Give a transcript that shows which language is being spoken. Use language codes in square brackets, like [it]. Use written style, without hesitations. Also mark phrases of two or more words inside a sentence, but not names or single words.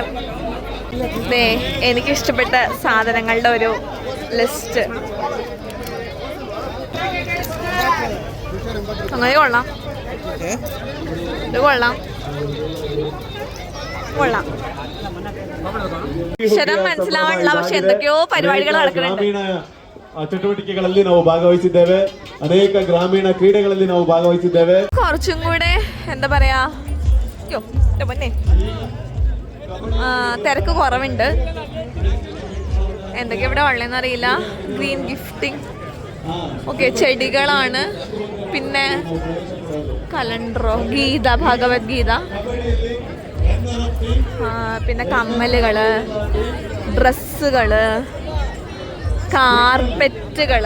[ml] എനിക്കിഷ്ടപ്പെട്ട സാധനങ്ങളുടെ ഒരു ലിസ്റ്റ്. അങ്ങനെ കൊള്ളാം, ഇത് കൊള്ളാം, കൊള്ളാം. അക്ഷരം മനസ്സിലാവാനുള്ള, പക്ഷെ എന്തൊക്കെയോ പരിപാടികൾ നടക്കുന്നുണ്ട്. [kn] ಚಟುವಟಿಕೆಗಳಲ್ಲಿ ನಾವು ಭಾಗವಹಿಸಿದ್ದೇವೆ. ಅನೇಕ ಗ್ರಾಮೀಣ ಕ್ರೀಡೆಗಳಲ್ಲಿ ನಾವು ಭಾಗವಹಿಸಿದ್ದೇವೆ. [ml] കുറച്ചും കൂടെ എന്താ പറയാ, തിരക്ക് കുറവുണ്ട്. എന്തൊക്കെ ഇവിടെ ഉള്ളതെന്ന് അറിയില്ല. [en] green gifting, [ml] ഓക്കെ, ചെടികളാണ്. പിന്നെ കലണ്ടറോ, ഗീത, ഭഗവത്ഗീത, പിന്നെ കമ്മലുകള്, ഡ്രസ്സുകള്, കാർപ്പറ്റുകള്.